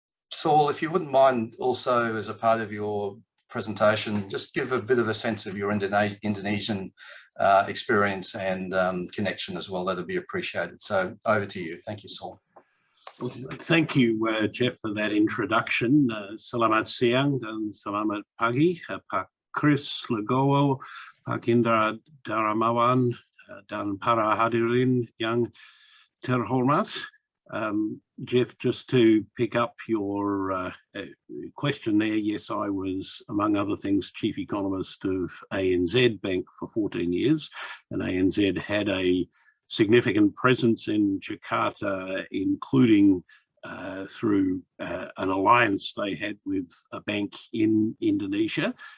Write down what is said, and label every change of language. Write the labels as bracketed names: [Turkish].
[English] Saul, if you wouldn't mind also as a part of your presentation, just give a bit of a sense of your Indonesian experience and connection as well, that'd be appreciated. So over to you. Thank you, Saul. Thank you, Jeff, for that introduction. [Indonesian] Selamat siang dan selamat pagi, Pak Chris Legowo, Pak Indra Daramawan, dan para hadirin yang terhormat. [English] Jeff, just to pick up your question there, yes, I was, among other things, chief economist of ANZ Bank for 14 years, and ANZ had a significant presence in Jakarta, including through an alliance they had with a bank in Indonesia.